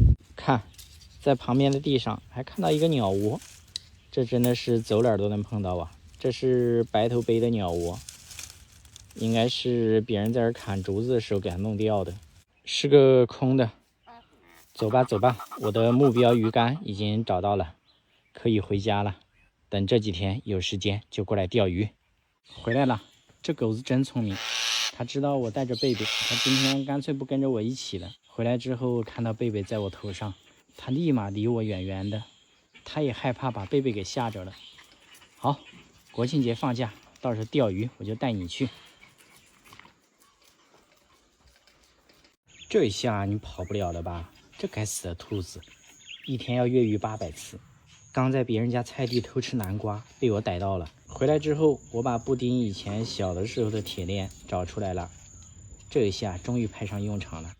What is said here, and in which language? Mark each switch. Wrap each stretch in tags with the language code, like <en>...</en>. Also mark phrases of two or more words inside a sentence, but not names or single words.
<zh>看，在旁邊的地上還看到一個鳥窩，這真的是走哪兒都能碰到啊。這是白頭杯的鳥窩，應該是別人在這砍竹子的時候給它弄掉的，是個空的。走吧，我的目標魚竿已經找到了，可以回家了。等這幾天有時間就過來釣魚。回來了，這狗子真聰明，它知道我帶着貝貝，它今天乾脆不跟着我一起了。回來之後看到貝貝在我頭上，它立馬離我遠遠的，它也害怕把貝貝給嚇着了。好，國慶節放假，到時候釣魚我就帶你去。這一下你跑不了了吧？這該死的兔子，一天要越獄800次。剛在別人家菜地偷吃南瓜，被我逮到了。回來之後，我把布丁以前小的時候的鐵鏈找出來了，這一下終於派上用場了。</zh>